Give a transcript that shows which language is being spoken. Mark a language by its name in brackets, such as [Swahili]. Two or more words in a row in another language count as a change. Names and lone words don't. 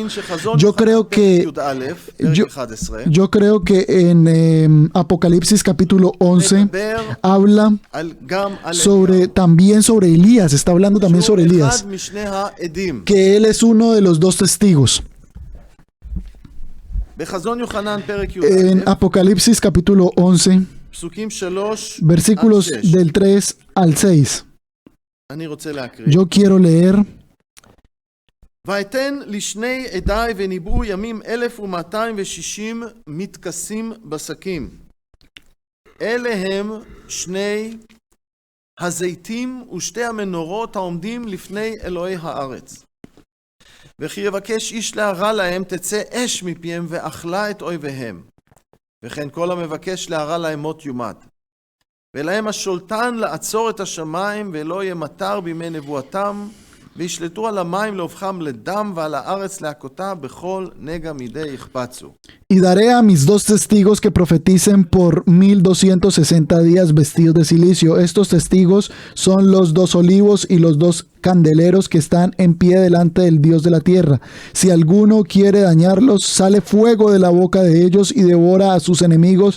[Spanish] Yo creo que en Apocalipsis capítulo 11 habla también sobre Elías, está hablando también sobre Elías, que él es uno de los dos testigos. En Apocalipsis capítulo 11, versículos del 3 al 6, yo quiero leer. [Hebrew] ואתן לשני עדיי וניבאו ימים 1260 מתכסים בשקים. אלה הם שני הזיתים ושתי המנורות העומדים לפני אלוהי הארץ. וכי יבקש איש להרע להם תצא אש מפיהם ואכלה את אויביהם. וכן כל המבקש להרע להם מות יומת. ולהם השולטן לעצור את השמיים ולא יהיה מטר בימי נבואתם. וישלטו על המים להופכם לדם ועל הארץ להכותה בכל נגע מידי יחפצו. [Spanish] Y daré a mis dos testigos que profeticen por 1260 días vestidos de cilicio. Estos testigos son los dos olivos y los dos candeleros que están en pie delante del Dios de la tierra. Si alguno quiere dañarlos, sale fuego de la boca de ellos y devora a sus enemigos.